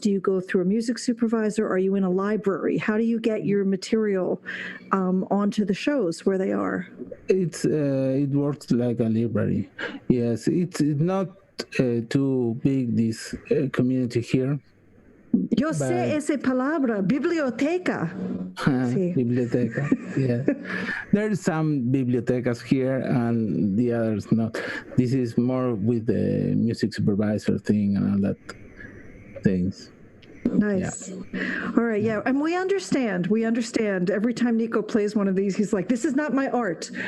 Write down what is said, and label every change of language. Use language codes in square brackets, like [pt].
[en] Do you go through a music supervisor? Are you in a library? How do you get your material onto the shows where they are? It works like a library. Yes, it's not too big, this community here. [es] Yo sé esa palabra, biblioteca. Sí. [en] Biblioteca, yeah. There's some bibliotecas here and the others not. This is more with the music supervisor thing and all that things. Nice. Yeah. All right. Yeah. And we understand. Every time Nico plays one of these, he's like, this is not my art.